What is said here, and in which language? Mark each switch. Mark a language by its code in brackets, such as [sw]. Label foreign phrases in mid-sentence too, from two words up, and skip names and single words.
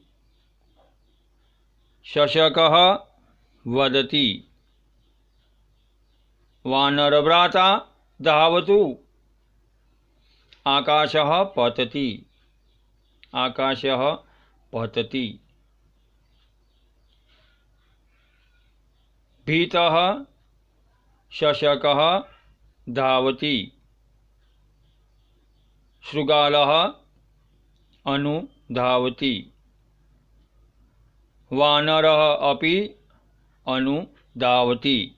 [sa] શશકઃ વદતિ વાનરભ્રાતા ધાવતુ આકાશઃ પતતિ। આકાશઃ પતતિ। भीतः शशकः धावति। शृगालः अनुधावति। वानरः अपि अनुधावति।